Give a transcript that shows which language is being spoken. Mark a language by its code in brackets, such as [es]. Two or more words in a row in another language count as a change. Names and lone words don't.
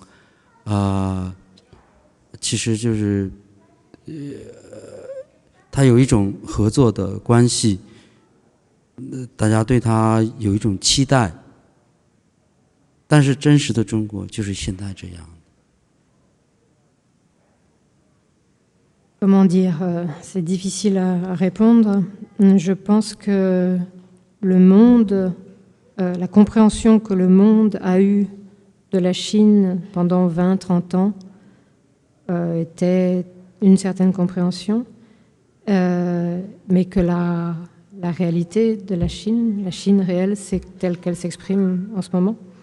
[zh] 其实就是它有一种合作的关系，大家对它有一种期待，但是真实的中国就是现在这样。 [fr] Comment dire, c'est difficile à répondre. Je pense que le monde, la compréhension que le monde a eue de la Chine pendant 20-30 ans était une certaine compréhension, mais que la réalité de la Chine réelle, c'est telle qu'elle s'exprime en ce moment.